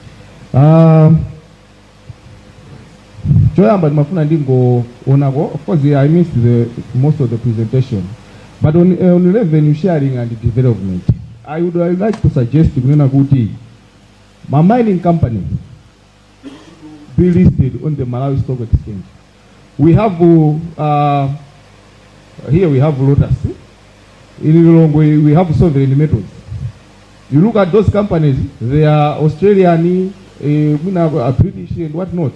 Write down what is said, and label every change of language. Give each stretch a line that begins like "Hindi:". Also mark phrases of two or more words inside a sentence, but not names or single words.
Nyanja: Choyamba ndimafuna ndingoonako,
English: of course I missed most of the presentation, but on revenue sharing and development I would like to suggest
Nyanja: kunena kuti
English: my mining company be listed on the Malawi Stock Exchange. We have here we have Luntha. In Lilongwe we have Sovereign Metals. You look at those companies, they are Australian, British and whatnot.